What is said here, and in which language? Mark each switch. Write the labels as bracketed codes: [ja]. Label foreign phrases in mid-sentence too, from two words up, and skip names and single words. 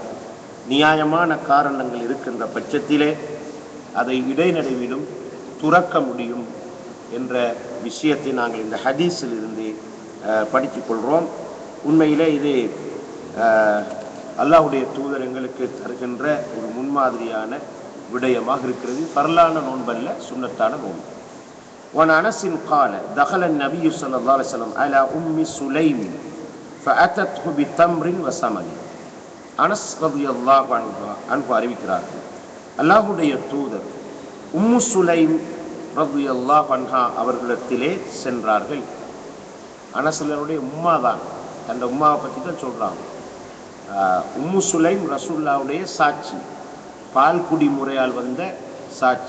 [ta] நியாயமான காரணங்கள் இருக்கின்ற பட்சத்திலே அதை இடைநடுவிலும் துறக்க முடியும் என்ற விஷயத்தை நாங்கள் இந்த ஹதீஸில் இருந்து படித்துக் கொள்கிறோம். உண்மையிலே இது அல்லாஹ்வுடைய தூதர் எங்களுக்கு தருகின்ற ஒரு முன்மாதிரியான விடயமாக இருக்கிறது. ஃபர்லான நோன்பல்ல, சுன்னத்தான நோன்பு. [ar] وعن أنس قال دخل النبي صلى الله عليه وسلم على أم سليم فأتته بتمر وسمن. [ta] அனஸ் [ar] رضي الله عنه [ta] அறிவிக்கிறார்கள், அல்லாஹ்வுடைய தூதர் உம்மு சுலைம் [ar] رضي الله عنها [ta] அவர்களிடத்திலே சென்றார்கள். அனஸ்லருடைய உம்மா தான், அந்த உம்மாவை பற்றி தான் சொல்றாங்க. உம்மு சுலைம் ரசூலுல்லாஹ்வுடைய சாட்சி, பால்குடி முறையால் வந்த சாட்சி.